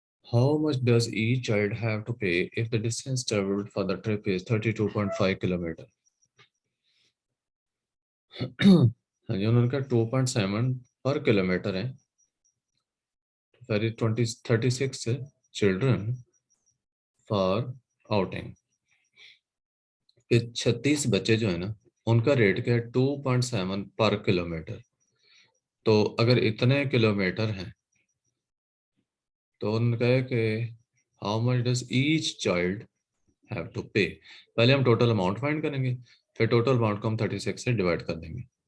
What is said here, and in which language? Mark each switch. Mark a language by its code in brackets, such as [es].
[en] How much does each child have to pay if the distance traveled for the trip is 32.5 kilometre? [hi] हाँ जी, उन्होंने कहा 2.7 पर kilometre है। [en] ferry 36 children for outing। [hi] ये 36 बच्चे जो है ना उनका रेट क्या है? 2.7 पर किलोमीटर। तो अगर इतने किलोमीटर हैं तो उन्होंने कहा कि [en] How much does each child have to pay. [hi] पहले हम टोटल अमाउंट फाइंड करेंगे, फिर टोटल अमाउंट को हम 36 से डिवाइड कर देंगे।